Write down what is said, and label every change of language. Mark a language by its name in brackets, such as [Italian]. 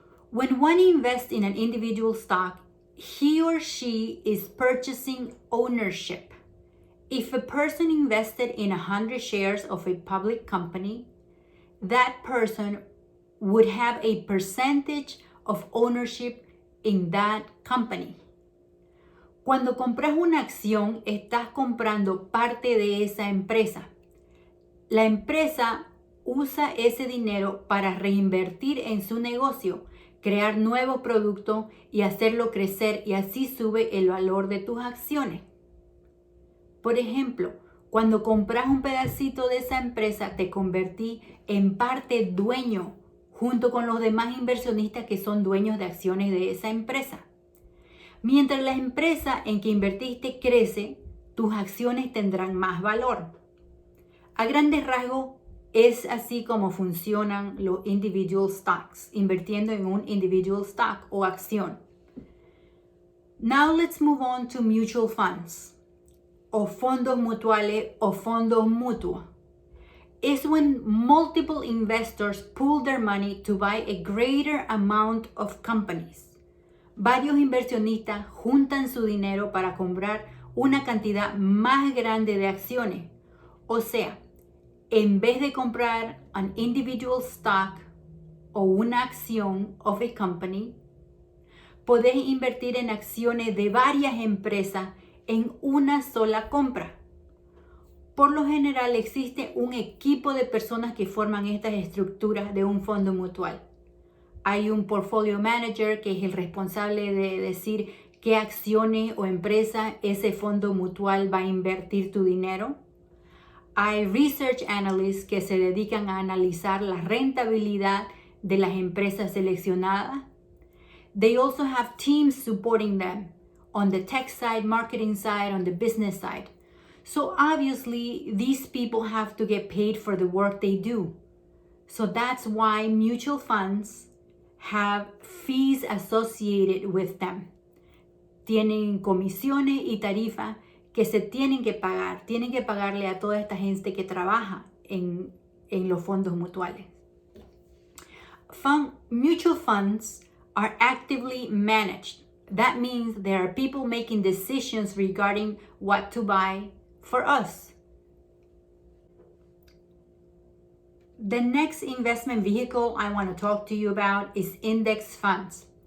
[English] When one invests in an individual stock, he or she is purchasing ownership. If a person invested in 100 shares of a public company, that person would have a percentage of ownership in that company. [Spanish] Cuando compras una acción, estás comprando parte de esa empresa. La empresa usa ese dinero para reinvertir en su negocio, crear nuevos productos y hacerlo crecer, y así sube el valor de tus acciones. Por ejemplo, cuando compras un pedacito de esa empresa, te convertí en parte dueño junto con los demás inversionistas que son dueños de acciones de esa empresa. Mientras la empresa en que invertiste crece, tus acciones tendrán más valor. A grandes rasgos, es así como funcionan los individual stocks, invirtiendo en un individual stock o acción. [English] Now let's move on to mutual funds, [Spanish] o fondos mutuales o fondos mutuos. [English] Is when multiple investors pool their money to buy a greater amount of companies. [Spanish] Varios inversionistas juntan su dinero para comprar una cantidad más grande de acciones. O sea, en vez de comprar [English] an individual stock [Spanish] o una acción [English] of a company, [Spanish] podés invertir en acciones de varias empresas en una sola compra. Por lo general existe un equipo de personas que forman estas estructuras de un fondo mutual. Hay un portfolio manager que es el responsable de decir qué acciones o empresas ese fondo mutual va a invertir tu dinero. Hay research analysts que se dedican a analizar la rentabilidad de las empresas seleccionadas. [English] They also have teams supporting them on the tech side, marketing side, on the business side. So obviously, these people have to get paid for the work they do. So that's why mutual funds have fees associated with them. [Spanish] Tienen comisiones y tarifas que se tienen que pagar. Tienen que pagarle a toda esta gente que trabaja en los fondos mutuales. [English] Mutual funds are actively managed. That means there are people making decisions regarding what to buy for us. The next investment vehicle I want to talk to you about is index funds.